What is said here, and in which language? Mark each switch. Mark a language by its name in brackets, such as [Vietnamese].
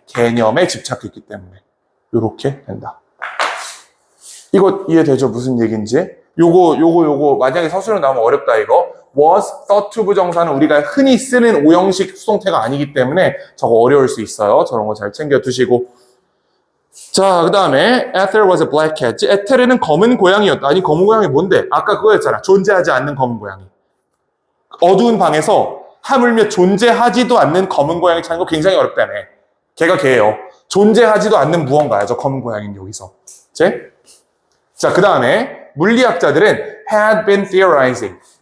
[Korean] 개념에 집착했기 때문에. 요렇게 된다. 이거 이해되죠? 무슨 얘기인지? 요거 만약에 서술로 나오면 어렵다 이거. was, thought to 부정사는 우리가 흔히 쓰는 오형식 수동태가 아니기 때문에 저거 어려울 수 있어요. 저런 거 잘 챙겨 두시고. 자, 그 다음에 [English] Ether was a black cat. [Korean] 에테르는 검은 고양이였다. 아니, 검은 고양이 뭔데? 아까 그거였잖아. 존재하지 않는 검은 고양이. 어두운 방에서 하물며 존재하지도 않는 검은 고양이 찾는 거 굉장히 어렵다네. 걔가 걔예요. 존재하지도 않는 무언가야, 저 검은 고양이는 여기서. 자, 그 다음에 물리학자들은 [English] had been theorizing.